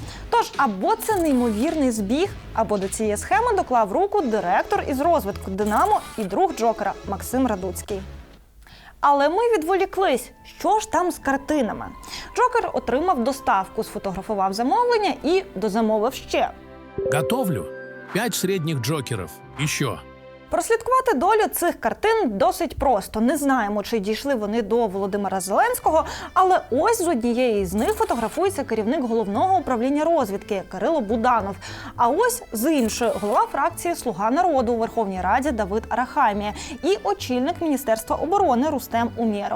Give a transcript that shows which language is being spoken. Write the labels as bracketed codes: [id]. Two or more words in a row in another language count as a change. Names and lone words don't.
[uk] Тож або це неймовірний збіг, або до цієї схеми доклав руку директор із розвитку «Динамо» і друг Джокера Максим Радуцький. Але ми відволіклись. Що ж там з картинами? Джокер отримав доставку, сфотографував замовлення і дозамовив ще. [ru] Готовлю. 5 средних Джокеров. Еще. [uk] Прослідкувати долю цих картин досить просто. Не знаємо, чи дійшли вони до Володимира Зеленського, але ось з однієї з них фотографується керівник головного управління розвідки Кирило Буданов. А ось з іншої – голова фракції «Слуга народу» у Верховній Раді Давид Арахамія і очільник Міністерства оборони Рустем Умєров.